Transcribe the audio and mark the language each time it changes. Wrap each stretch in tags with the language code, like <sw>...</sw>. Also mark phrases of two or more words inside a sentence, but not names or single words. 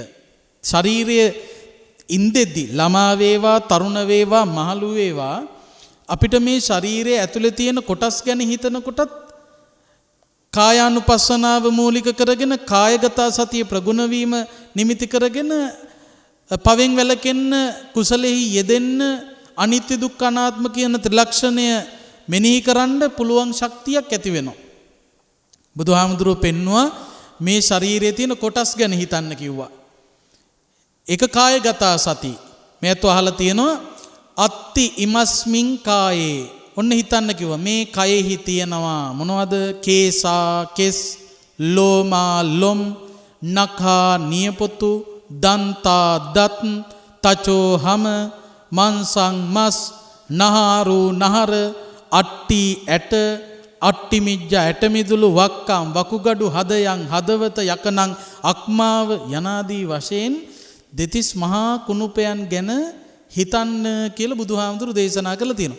<si>ශරීරයේ ඉන්දෙද්දි ළමා වේවා තරුණ වේවා මහලු වේවා අපිට මේ ශරීරයේ ඇතුලේ තියෙන කොටස් ගැන හිතනකොටත් කායානුපස්සනාව මූලික කරගෙන කායගත සතිය ප්‍රගුණ වීම නිමිති කරගෙන පවෙන් වැළකෙන්න කුසලෙහි යෙදෙන්න අනිත්‍ය දුක්ඛ අනාත්ම කියන ත්‍රිලක්ෂණය මෙනෙහි කරන්න පුළුවන් ශක්තියක් ඇති වෙනවා. බුදුහාමුදුරුවෝ පෙන්වුවා මේ ශරීරයේ තියෙන කොටස් ගැන හිතන්න කිව්වා. එක කායගත සති. මේත් අහලා තියෙනවා</si> <pi>අත්ති ඉමස්මින් කායේ.</pi> <si>ඔන්න හිතන්න කිව්වා මේ කයෙහි තියෙනවා මොනවද? කේසා කෙස්, ලෝමා ලොම්, නඛා නියපොතු, දන්තා දත්, තචෝ හම, මන්සං මස්, නහාරු නහර, අට්ටි ඇට, අට්ටි මිජ්ජ ඇටමිදුළු, වක්කම් වකුගඩු, හදයන් හදවත, යකනං අක්මාව යනාදී වශයෙන් දෙතිස් මහා කුණුපයන් ගැන හිතන්න කියලා බුදුහාමුදුරු දේශනා කළා තියෙනවා.</si>